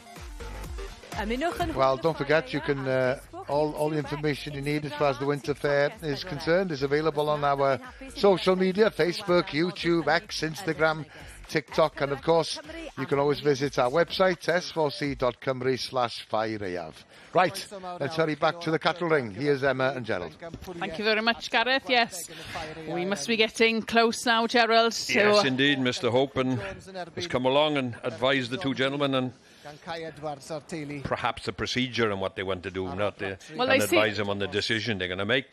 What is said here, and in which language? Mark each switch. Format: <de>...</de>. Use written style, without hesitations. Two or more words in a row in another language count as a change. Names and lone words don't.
<en>Well, don't forget, you can all the information you need as far as the Winter Ffair is concerned is available on our social media: Facebook, YouTube, X, Instagram, TikTok, and of course you can always visit our website s4c.cymru/Ffair. Right, let's hurry back to the cattle ring. Here's Emma and Gerald. Thank you very much, Gareth. Yes, we must be getting close now, Gerald. So yes, indeed. Mr. Hopen has come along and advised the two gentlemen and perhaps the procedure and what they want to do, not and advise them on the decision they're going to make.</en>